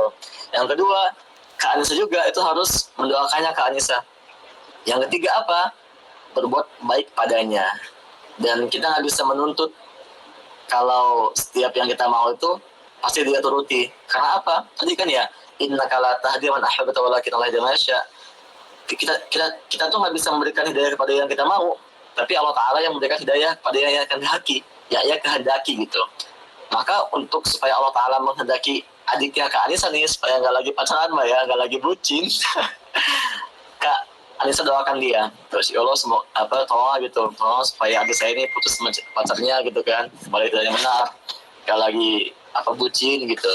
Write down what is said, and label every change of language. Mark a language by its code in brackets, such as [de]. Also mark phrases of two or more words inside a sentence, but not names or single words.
[id] Yang kedua, Kak Anissa juga itu harus mendoakannya Kak Anissa. Yang ketiga apa? Berbuat baik padanya. Dan kita nggak bisa menuntut kalau setiap yang kita mau itu pasti dia turuti. Karena apa? Tadi kan ya, [ar] إنك لا تهدي من أحببت ولكن الله يهدي من يشاء. [id] Kita tuh nggak bisa memberikan hidayah kepada yang kita mau, tapi Allah Ta'ala yang memberikan hidayah kepada yang kehendaki, ya kehendaki gitu. Maka untuk supaya Allah Ta'ala menghendaki adiknya Kak Anissa nih supaya nggak lagi pacaran Mbak ya, nggak lagi bucin, Kak Anissa doakan dia, terus ya Allah tolong gitu, tolong supaya adik saya ini putus pacarnya gitu kan, kembali ke yang benar, nggak lagi bucin gitu.